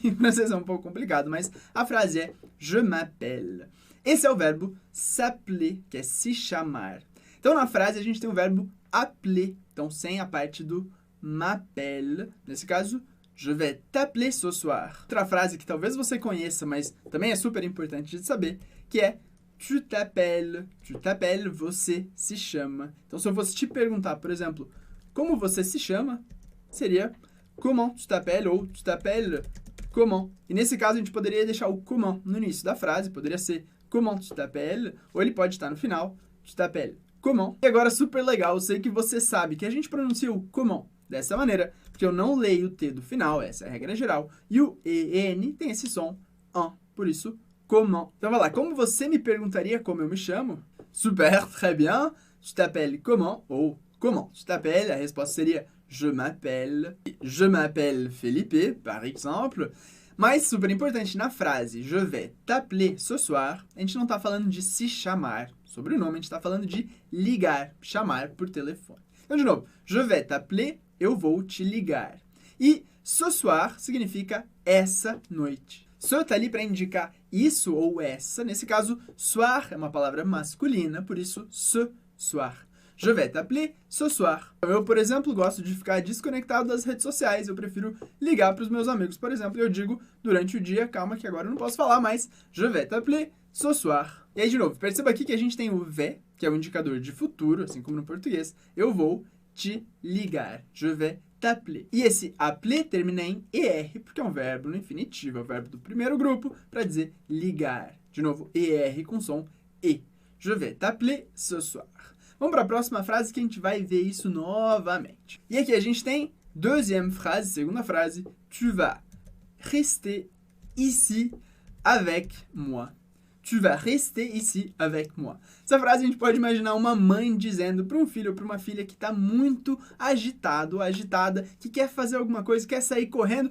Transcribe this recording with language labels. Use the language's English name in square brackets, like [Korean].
[Portuguese] Em francês é um pouco complicado, mas a frase é [French] je m'appelle. [Portuguese] Esse é o verbo s'appeler, que é se chamar. Então, na frase, a gente tem o verbo appeler, então sem a parte do m'appelle. Nesse caso, [French] je vais t'appeler ce soir. [Portuguese] Outra frase que talvez você conheça, mas também é super importante de saber, que é [French] tu t'appelles, [Portuguese] você se chama. Então, se eu fosse te perguntar, por exemplo, como você se chama, seria [French] comment tu t'appelles [Portuguese] ou [French] tu t'appelles comment. [Portuguese] E nesse caso, a gente poderia deixar o comment no início da frase, poderia ser [French] comment tu t'appelles, [Portuguese] ou ele pode estar no final, [French] tu t'appelles comment. [Portuguese] E agora, super legal, eu sei que você sabe que a gente pronuncia o comment dessa maneira, porque eu não leio o T do final, essa é a regra geral, e o EN tem esse som en, por isso, comment. Então vai lá, como você me perguntaria como eu me chamo? [French] Super, très bien, tu t'appelles comment? Ou comment tu t'appelles? [Portuguese] A resposta seria [French] je m'appelle Felipe, par exemple. [Portuguese] Mas, super importante, na frase [French] je vais t'appeler ce soir, [Portuguese] a gente não está falando de se chamar, sobrenome, a gente está falando de ligar, chamar por telefone. Então, de novo, [French] je vais t'appeler, [Portuguese] eu vou te ligar. E [French] ce soir [Portuguese] significa essa noite. Ce tá ali para indicar isso ou essa. Nesse caso, soir é uma palavra masculina, por isso [French] ce soir. Je vais t'appeler ce soir. [Portuguese] Eu, por exemplo, gosto de ficar desconectado das redes sociais. Eu prefiro ligar para os meus amigos, por exemplo. Eu digo durante o dia, calma que agora eu não posso falar, mas [French] je vais t'appeler ce soir. [Portuguese] E aí, de novo, perceba aqui que a gente tem o vais, que é o indicador de futuro, assim como no português. Eu vou te ligar. Je vais t'appeler. E esse appeler termina em ER, porque é um verbo no infinitivo, é o verbo do primeiro grupo, para dizer ligar. De novo, ER com som E. [French] Je vais t'appeler ce soir. [Portuguese] Vamos para a próxima frase que a gente vai ver isso novamente. E aqui a gente tem deuxième frase, segunda frase. [French] Tu vas rester ici avec moi. Tu vas rester ici avec moi. [Portuguese] Essa frase a gente pode imaginar uma mãe dizendo para um filho ou para uma filha que está muito agitado, agitada, que quer fazer alguma coisa, quer sair correndo.